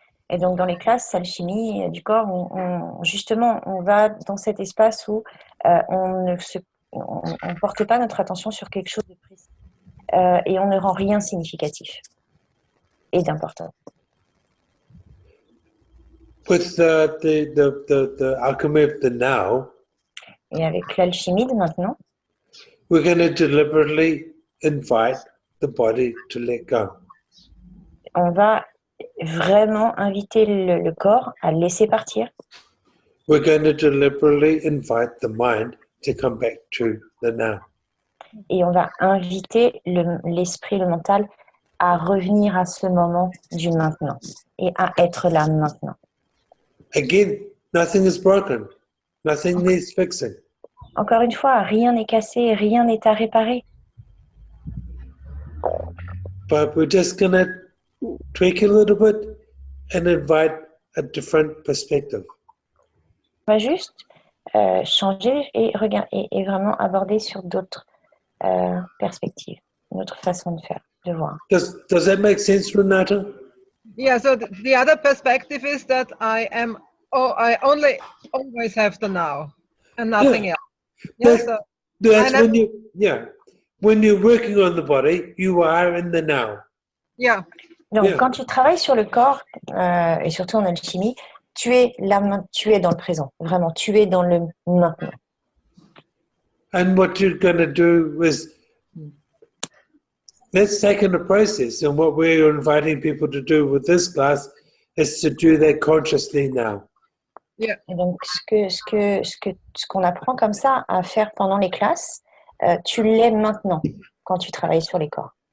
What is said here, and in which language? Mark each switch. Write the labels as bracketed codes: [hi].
[fr] Et donc, dans les classes alchimie du corps, justement, on va dans cet espace où on ne porte pas notre attention sur quelque chose de précis et on ne rend rien significatif et d'important. [en] With the alchemy of the now, [fr] Et avec l'alchimie de maintenant, [en] we're going to deliberately invite the body to let go. [fr] on va vraiment inviter le corps à laisser partir. [en] We're going to deliberately invite the mind to come back to the now. [fr] Et on va inviter l'esprit, le mental à revenir à ce moment du maintenant et à être là maintenant. [en] Again, nothing is broken. Nothing needs fixing. [fr] Encore une fois, rien n'est cassé, rien n'est à réparer. [en] But we're just going to tweak a little bit and invite a different perspective. [fr] On va juste changer et vraiment aborder sur d'autres perspectives, une autre façon de faire, de voir. [en] Does that make sense, Renata? Yeah. So the other perspective is that I only always have the now and nothing else. Yeah. That's when you're working on the body, you are in the now. Yeah. [fr] Donc, quand tu travailles sur le corps, et surtout en alchimie, tu es dans le présent. Vraiment, tu es dans le maintenant. [en] And what you're going to do is, let's take in the process. And what we're inviting people to do with this class is to do that consciously now. Yeah. [fr] Et donc, ce qu'on apprend comme ça à faire pendant les classes, tu l'es maintenant. quand tu travailles sur les corps.